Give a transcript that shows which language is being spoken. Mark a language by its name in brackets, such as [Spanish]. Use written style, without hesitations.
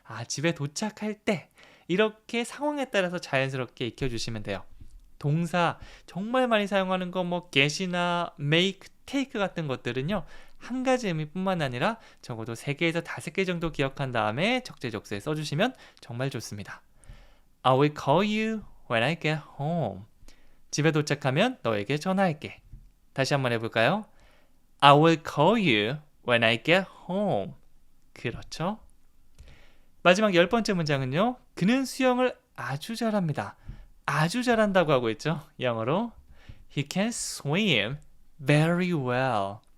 [Korean] 집에 도착할 때 이렇게 상황에 따라서 자연스럽게 익혀주시면 돼요. 동사 정말 많이 사용하는 거 뭐 get이나 make, take 같은 것들은요. 한 가지 의미뿐만 아니라 적어도 3개에서 5개 정도 기억한 다음에 적재적소에 써주시면 정말 좋습니다. [English] I will call you when I get home. [Korean] 집에 도착하면 너에게 전화할게. 다시 한번 해볼까요? [English] I will call you when I get home. [Korean] 그렇죠? 마지막 10번째 문장은요. 그는 수영을 아주 잘합니다. 아주 잘한다고 하고 있죠. 영어로 [English] He can swim very well.